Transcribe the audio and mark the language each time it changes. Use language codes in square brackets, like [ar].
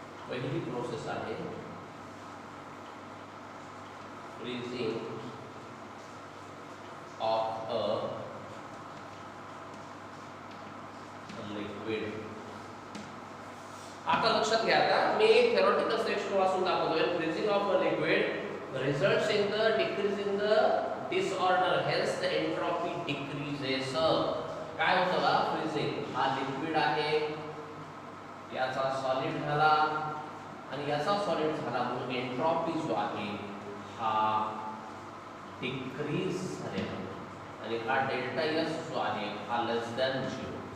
[mr] पहिली प्रोसेस आहे freezing of a liquid. आता लक्षात घ्या, आता मी थेरोटिकल सेक्शन वाचून दाखवतोय. [en] Freezing of a liquid results in the decrease in the disorder, hence the entropy decreases. [mr] काय होतं बा, फ्रीजिंग हा लिक्विड आहे, याचा सॉलिड झाला आणि याचा सॉलिड झाला म्हणून एंट्रोपी जो आहे हा डिक्रीज झालेला आणि हा डेल्टा एस जो आहे हा लेस दॅन 0.